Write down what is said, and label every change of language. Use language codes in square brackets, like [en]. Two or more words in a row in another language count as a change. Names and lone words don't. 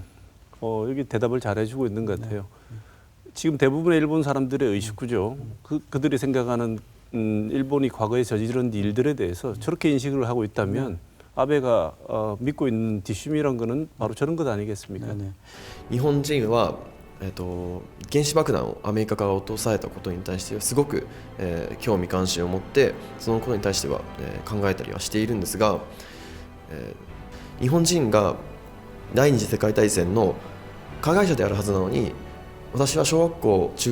[ko] 여기 대답을 잘 해주고 있는 것 같아요. 지금 대부분의 일본 사람들의 의식구죠. 그들이 생각하는 일본이 과거에 저지른 일들에 대해서 저렇게 인식을 하고 있다면 아베가 믿고 있는 뒷심이란 거는 바로 저런 것 아니겠습니까? 네, 네. [ja] 日本人は、原子爆弾をアメリカから落とされたことに対してすごく、興味関心を持ってそのことに対しては、考えたりはしているんですが、日本人が第二次世界大戦の加害者であるはずなのに私は小学校中